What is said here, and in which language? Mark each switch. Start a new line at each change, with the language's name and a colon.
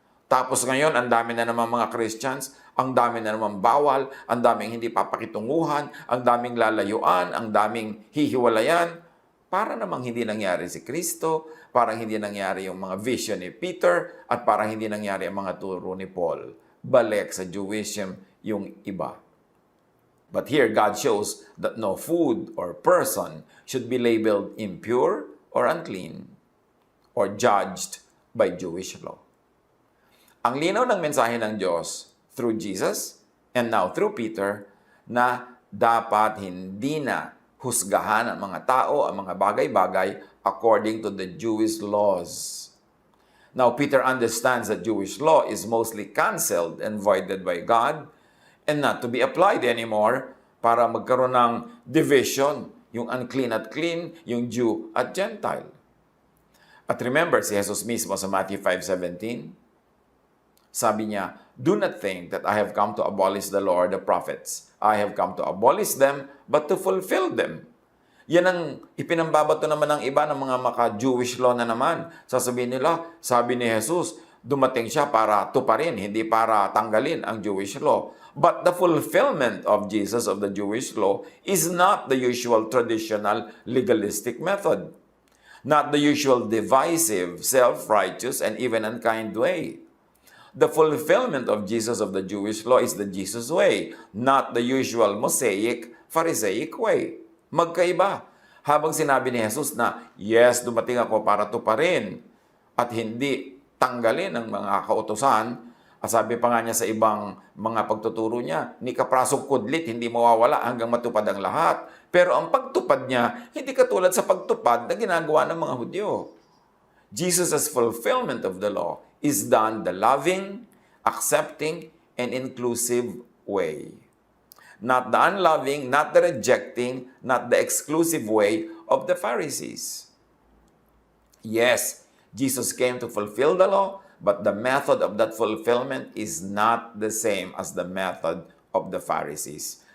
Filipino: Tapos ngayon, ang dami na naman mga Christians, ang dami na naman bawal, ang daming hindi papakitunguhan, ang daming lalayuan, ang daming hihiwalayan. Para namang hindi nangyari si Kristo, parang hindi nangyari yung mga vision ni Peter, at parang hindi nangyari ang mga turo ni Paul. Balik sa Jewism yung iba.
English: But here, God shows that no food or person should be labeled impure or unclean or judged by Jewish law.
Filipino: Ang linaw ng mensahe ng Diyos
English: through Jesus and now through Peter
Filipino: na dapat hindi na husgahan ang mga tao, ang mga bagay-bagay
English: according to the Jewish laws. Now, Peter understands that Jewish law is mostly canceled and voided by God and not to be applied anymore
Filipino: para magkaroon ng
English: division, yung unclean at clean, yung Jew at Gentile. At remember,
Filipino: si Jesus mismo sa Matthew 5:17, sabi niya,
English: "Do not think that I have come to abolish the law or the prophets. I have come to abolish them, but to fulfill them."
Filipino: Yan ang ipinambabato naman ng iba ng mga maka-Jewish law na naman. Sasabihin nila, sabi ni Jesus, dumating siya para tuparin, hindi para tanggalin ang Jewish law.
English: But the fulfillment of Jesus of the Jewish law is not the usual traditional legalistic method. Not the usual divisive, self-righteous, and even unkind way. The fulfillment of Jesus of the Jewish law is the Jesus way, not the usual Mosaic, Pharisaic way.
Filipino: Magkaiba. Habang sinabi ni Jesus na, yes, dumating ako para tuparin at hindi tanggalin ang mga kautusan, at sabi pa nga niya sa ibang mga pagtuturo niya, ni kaprasong kudlit, hindi mawawala hanggang matupad ang lahat. Pero ang pagtupad niya, hindi katulad sa pagtupad na ginagawa ng mga Hudyo.
English: Jesus' fulfillment of the law is done the loving, accepting, and inclusive way. Not the unloving, not the rejecting, not the exclusive way of the Pharisees. Yes, Jesus came to fulfill the law, but the method of that fulfillment is not the same as the method of the Pharisees.